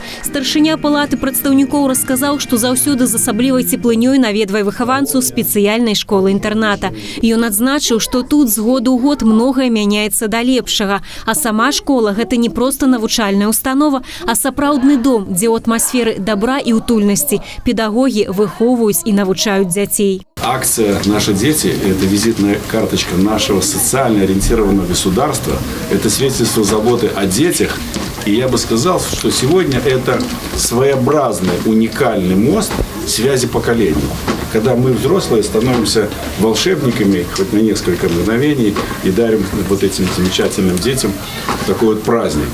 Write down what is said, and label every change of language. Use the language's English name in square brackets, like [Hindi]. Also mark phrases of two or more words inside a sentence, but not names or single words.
[Belarusian] Старшыня палаты прадстаўнікоў расказаў, што заўсёды з асаблівай цеплынёй наведвае выхаванцу спецыяльнай школы-інтэрната. Ён адзначыў, што тут з году ў год многае мяняецца да лепшага. А сама школа – гэта не проста навучальная установа, а сапраўдны дом, дзе ў атмасферы добра і утульнасці педагогі выхоўваюць і навучаюць дзяцей. [Russian] Акция «Наши дети» – это визитная карточка нашего социально ориентированного государства. Это свидетельство заботы о детях. И я бы сказал, что сегодня это своеобразный, уникальный мост связи поколений. Когда мы, взрослые, становимся волшебниками хоть на несколько мгновений и дарим вот этим замечательным детям такой вот праздник.